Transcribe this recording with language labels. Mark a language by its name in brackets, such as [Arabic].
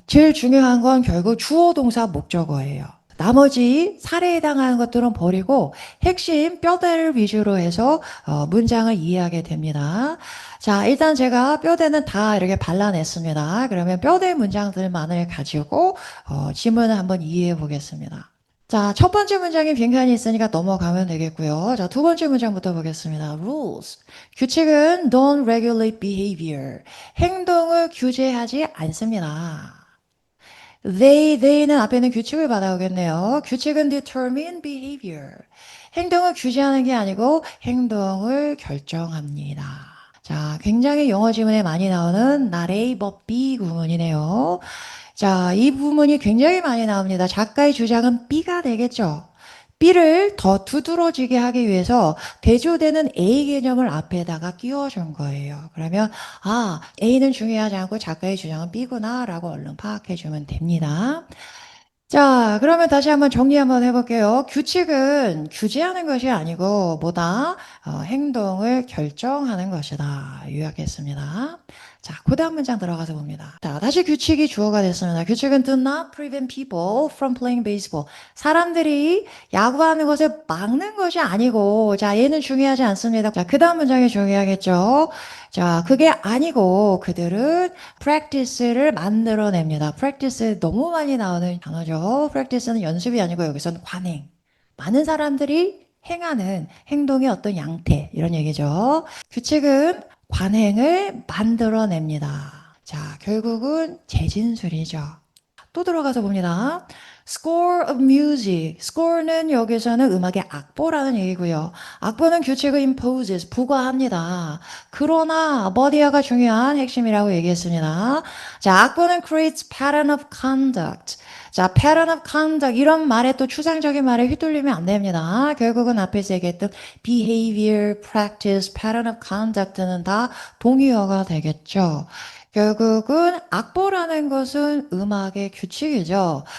[Korean] 제일 중요한 건 결국 주어, 동사, 목적어예요. 나머지 사례에 해당하는 것들은 버리고 핵심 뼈대를 위주로 해서 문장을 이해하게 됩니다. 자, 일단 제가 뼈대는 다 이렇게 발라냈습니다. 그러면 뼈대 문장들만을 가지고 지문을 한번 이해해 보겠습니다. 자, 첫 번째 문장이 빈칸이 있으니까 넘어가면 되겠고요. 자, 두 번째 문장부터 보겠습니다. [English] Rules. [Korean] 규칙은 [English] don't regulate behavior. [Korean] 행동을 규제하지 않습니다. they는 앞에는 규칙을 받아오겠네요. 규칙은 [English] determine behavior. [Korean] 행동을 규제하는 게 아니고 행동을 결정합니다. 자, 굉장히 영어 지문에 많이 나오는 not A but B 구문이네요. 자, 이 부분이 굉장히 많이 나옵니다. 작가의 주장은 B가 되겠죠. B를 더 두드러지게 하기 위해서 대조되는 A 개념을 앞에다가 끼워준 거예요. 그러면 A는 중요하지 않고 작가의 주장은 B구나 라고 얼른 파악해주면 됩니다. 자, 그러면 다시 한번 정리 한번 해볼게요. 규칙은 규제하는 것이 아니고 뭐다? 행동을 결정하는 것이다. 요약했습니다. 자, 그 다음 문장 들어가서 봅니다. 자, 다시 규칙이 주어가 됐습니다. 규칙은 [English] do not prevent people from playing baseball. [Korean] 사람들이 야구하는 것을 막는 것이 아니고, 자, 얘는 중요하지 않습니다. 자, 그 다음 문장이 중요하겠죠. 자, 그게 아니고 그들은 practice를 만들어냅니다. practice 너무 많이 나오는 단어죠. practice는 연습이 아니고 여기서는 관행. 많은 사람들이 행하는 행동의 어떤 양태 이런 얘기죠. 규칙은 관행을 만들어냅니다. 자, 결국은 재진술이죠. 또 들어가서 봅니다. [English] Score of music. [Korean] score는 여기서는 음악의 악보라는 얘기고요. 악보는 규칙을 imposes, 부과합니다. 그러나 body가 중요한 핵심이라고 얘기했습니다. 자, 악보는 [English] creates pattern of conduct. [Korean] 자, pattern of conduct 이런 말에 또 추상적인 말에 휘둘리면 안 됩니다. 결국은 앞에서 얘기했던 behavior, practice, pattern of conduct는 다 동의어가 되겠죠. 결국은 악보라는 것은 음악의 규칙이죠.